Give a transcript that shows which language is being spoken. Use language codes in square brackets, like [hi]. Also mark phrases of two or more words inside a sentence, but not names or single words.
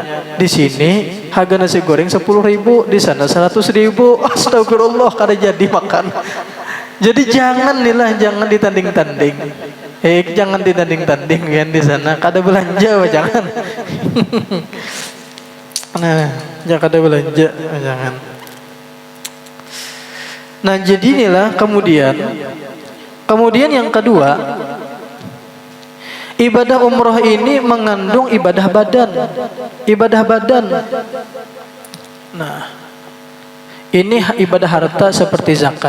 [id] Di sini harga nasi goreng 10.000, di sana 100.000. [bjn] Astagfirullah kada jadi makan. Jadi jangan ditanding-tanding. [id] Jangan ditanding-tanding kan di sana. [bjn] Kada belanja jangan. Nah, jangan kada belanja jangan. [id] Nah jadi inilah kemudian yang kedua, ibadah umroh ini mengandung ibadah badan. Nah ini ibadah harta seperti zakat.